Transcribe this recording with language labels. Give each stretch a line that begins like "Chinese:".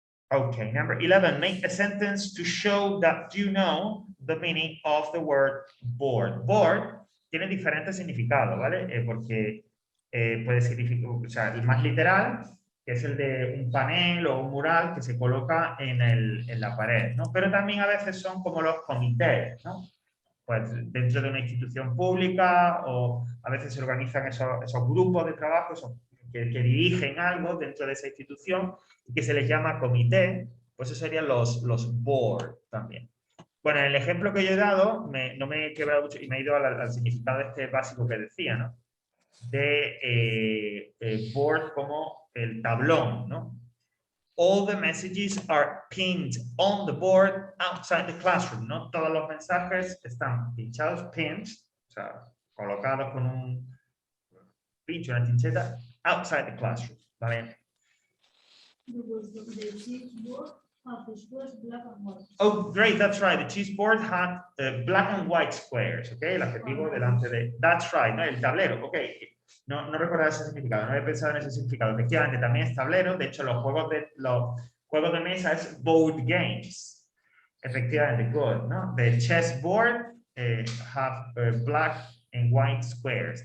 English: Okay, number 11, make a sentence to show that you know the meaning of the word board.
Spanish: Board tiene diferentes significados, ¿vale? Porque puede significar, o sea, el más literal, que es el de un panel o un mural que se coloca en la pared, ¿no? Pero también a veces son como los comités, ¿no? Pues dentro de una institución pública o a veces se organizan esos grupos de trabajo que dirigen algo dentro de esa institución y que se les llama comité, pues eso serían los board también. Bueno, en el ejemplo que yo he dado, no me he quebrado mucho y me he ido al significado este básico que decía, ¿no? De board como el tablón, ¿no?
English: All the messages are pinned on the board outside the classroom, ¿no?
Spanish: Todos los mensajes están pinchados, pinned, o sea, colocados con un pincho, una tincheta,
English: outside the classroom,
Spanish: ¿vale?
English: The cheese board had the squares black and white. Oh, great, that's right. The cheese board had black and white squares, ¿ok?
Spanish: El adjetivo delante de...
English: That's right,
Spanish: ¿no? El tablero, ¿ok? No recordaba ese significado, no había pensado en ese significado. Efectivamente, también es tablero. De hecho, los juegos de mesa es board games. Efectivamente, good, ¿no?
English: The chessboard have black and white squares.